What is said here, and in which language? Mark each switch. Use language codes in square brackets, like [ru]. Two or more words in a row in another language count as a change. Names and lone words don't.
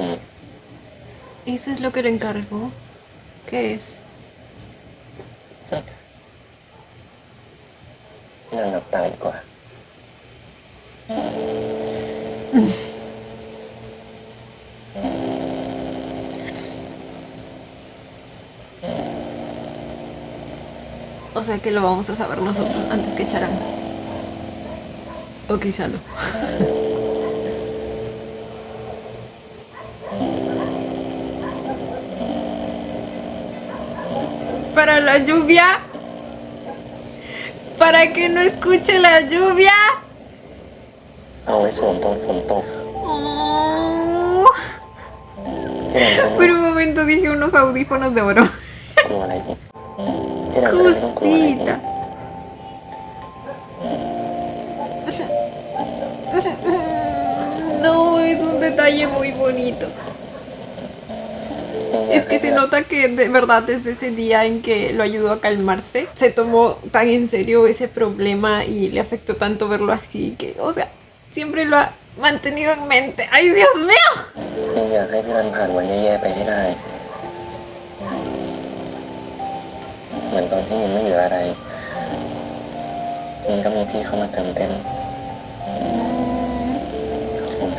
[es] ¿Eso es lo que le encargó? ¿Qué es? [th] พี่นันหลับตาดีกว่า [es] O sea que lo vamos a saber nosotros antes que Charan. O quizá no. Para la lluvia. Para que no escuche la lluvia. [th] เอาไว้สวมตอนฝนตก Oh. พี่นันจะไม่ [es] Por un momento dije unos audífonos de oro. [th] กลัวอะไรอีกพี่นันจะไม่ต้องกลัวอะไรอีก [es] Cosita. No, es un detalle muy bonito. Es que se nota que de verdad desde ese día en que lo ayudó a calmarse, se tomó tan en serio ese problema y le afectó tanto verlo así que, o sea, siempre lo ha mantenido en mente. ¡Ay, Dios mío! [th] ยินอยากให้พี่นันผ่านวันแย่ๆไปให้ได้ เหมือนตอนที่ยินไม่เหลืออะไรยินก็มีพี่เข้ามาเติมเต็มขอบคุณครับ